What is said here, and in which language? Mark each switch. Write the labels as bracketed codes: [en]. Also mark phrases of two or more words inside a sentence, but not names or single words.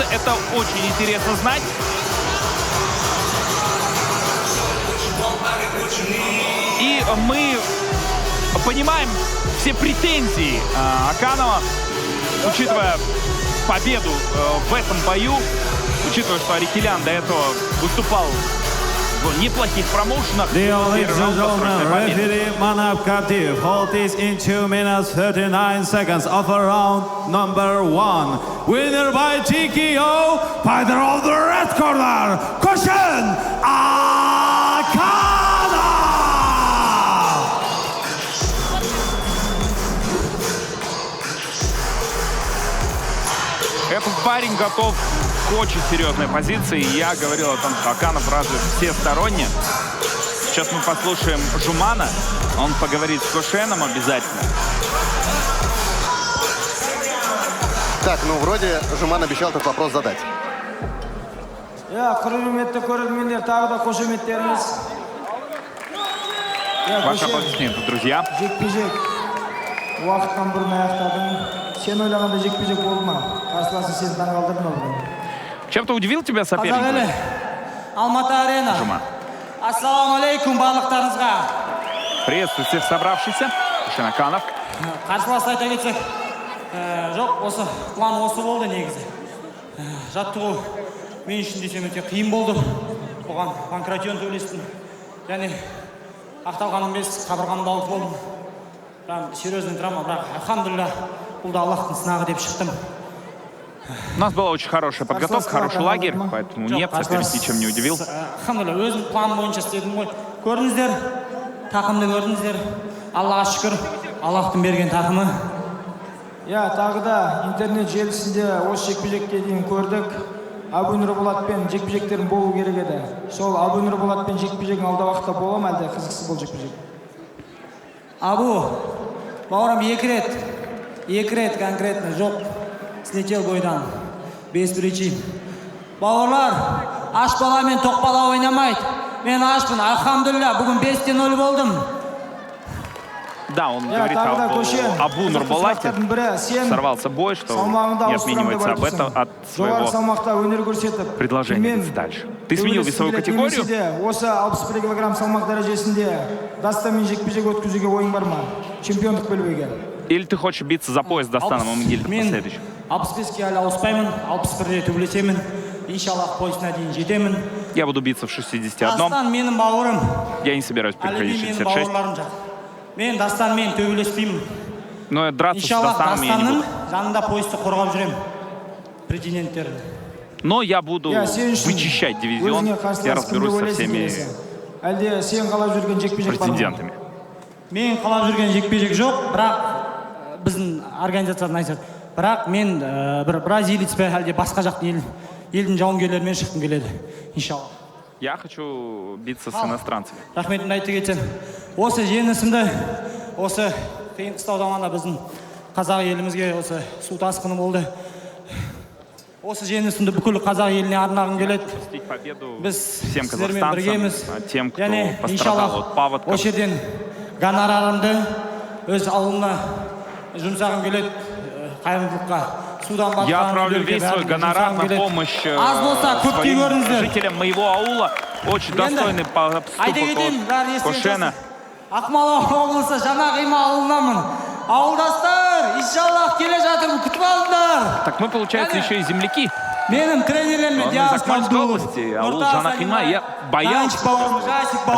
[ru] Это очень интересно знать. И мы понимаем все претензии Аканова, учитывая победу в этом бою, учитывая, что Аракелян до этого выступал в неплохих промоушенах. [en] Dear ladies [ru] Первый [en] and [ru] раунд [en] gentlemen, [ru] досрочной победы. [en] referee Manap Kaptiv hold this in 2 minutes 39 seconds of a round number 1. Winner by TKO, fighter of the red corner, Koshen Akanov! [ru] Этот парень готов к очень серьезной позиции. Я говорил о том, что Аканов развит всесторонне. Сейчас мы послушаем Жумана. Он поговорит с Кошеном обязательно. Так, ну вроде Жуман обещал этот вопрос задать. [kk] Құрметті көрермендер, тағы да қошеметтеріңіз. [ru] Ваши аплодисменты, друзья. [kk] Жекпе-жек уақыттан бұрын аяқтадың. Сен ойлағанда жекпе-жек болды ма? Қарсыласың сені таңғалдырды ма бүгін? [ru] Чем-то удивил тебя соперник? Алматы арена. Жуман. [kk] Ассалаумалейкум барлықтарыңызға. [ru] Приветствую всех собравшихся. Кошен Аканов. [kk] Қарсыласты айта кетсек, жоқ, осы план осы болды негізі. Жаттығу мен үшін десем өте қиын болды. Оған панкратион төлестім. Және ақталғаным емес, қабырғамды ауырып болдым. [ru] Прям серьезный травма, [kk] бірақ альхамдулилля, бұл да Аллахтың сынағы деп шықтым. [ru] У нас была очень хорошая подготовка, хороший лагерь, поэтому нет, соперник ничем не удивил. [kk] Альхамдулилля, өзім план бойынша істедім ғой. Көрдіңіздер, тақымды көрдіңіздер. Аллаға шүкір, Аллахтың берген тақымы. Тағы да интернет желісінде осы жекпе-жекке дейін көрдік. Абу Нұрболатпен жекпе-жектерін болу керек еді. Сол Абу Нұрболатпен жекпе-жегің алда уақытта бола ма, әлде қызықсыз бұл жекпе-жек? Абу, бауырым екі рет конкретно жоқ. Слетел бойдан, [ru] без причин. [kk] Бауырлар, аш бала мен тоқ бала ойнамайды. Мен ашпын, альхамдулилля, бүгін 5-0 болдым. [ru] Да, он говорит о Абу Нурболате. Сорвался бой, что не отменивается от своего предложения дальше. Ты сменил весовую категорию? [kk] Осы 61 килограмм салмақ дәрежесінде Дастанмен жекпе-жек өткізуге ойың бар ма? Чемпиондық белбеуге. [ru] Или ты хочешь биться за пояс Дастаном Амангельдом [kk] Мен [ru] последующим? [kk] 65-ке әлі ауыспаймын, 61-де төбелесемін. Иншаллах поясына дейін жетемін. [ru] Я буду биться в 61. [kk] Дастан менің бауырым. [ru] Я не собираюсь переходить в [kk] Әлі менің [ru] 66. [kk] бауырларым жақ. Мен Дастанмен төбелеспеймін. [ru] Но драться с [kk] Иншаллах [ru] Дастаном я не [kk] Дастанның [ru] буду. [kk] жанында поясты қорғап жүремін. Претенденттерді. [ru] Но я буду [kk] Я сен үшін [ru] вычищать дивизион. [kk] өзіңе [ru] Я [kk] қарсылас [ru] разберусь [kk] кімді [ru] со [kk] ойлайсың [ru] всеми [kk] келесі? Әлде сен қалап жүрген жекпе-жек бар ма? [ru] претендентами. [kk] Мен қалап жүрген жекпе-жек жоқ, бірақ біздің организациядан айтады. Бірақ мен бір бразилец пе әлде басқа жақтың елдің жауынгерлерімен шыққым келеді. Иншаллах. [ru] Я хочу биться с иностранцами. [kk] Рахметімді айта кетсем. Осы жеңісімді, осы қиын қыстау заманда біздің қазақ елімізге осы су тасқыны болды. Осы жеңісімді бүкіл қазақ еліне арнағым келеді. [ru] Отпустить победу [kk] Біз [ru] всем [kk] сіздермен [ru] казахстанцам, [kk] біргеміз. [ru] тем, кто [kk] Және [ru] пострадал от паводков. [kk] осы жерден гонорарымды өз ауылыма жұмсағым келеді. Қайырымдылыққа. Судан батқан [ru] Я отправлю [kk] үйлерге [ru] весь свой [kk] бәрін [ru] гонорар [kk] жұмсағым [ru] на [kk] келеді. [ru] помощь [kk] Аз болса көпке [ru] своим [kk] көріңіздер. [ru] жителям моего аула. Очень достойный [kk] Айта [ru] поступок [kk] кетейін, бәрін [ru] от [kk] естен [ru] Кошена. [kk] Ақмола облысы Жаңа Қима ауылынамын. Ауылдастар, иншаллах келе жатырмын, күтіп алыңдар. [ru] Так мы, получается, [kk] Яғни- [ru] еще и земляки. [kk] Менің тренерлерім [ru] Он из [kk] Диас [ru] Акмольской [kk] Кабдулов, [ru] области, [kk] ауыл Нұртас [ru] Жаңа Қима. [kk] Алимай, [ru] Я боялся, [kk] Данчик бауырым, Жасик бауырым.